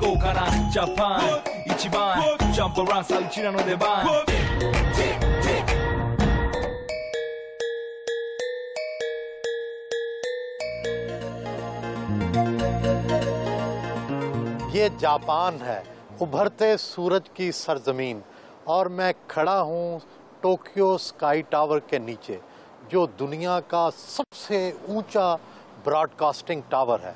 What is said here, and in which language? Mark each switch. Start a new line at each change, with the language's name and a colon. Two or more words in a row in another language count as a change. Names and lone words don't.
Japanese: からジャパン一番ジャンプランさあうちらの出番
Hindi: ये जापान है, उभरते सूरज की सरजमीन, और मैं खड़ा हूँ टोक्यो स्काई टावर के नीचे, जो दुनिया का सबसे ऊंचा ब्रॉडकास्टिंग टावर है।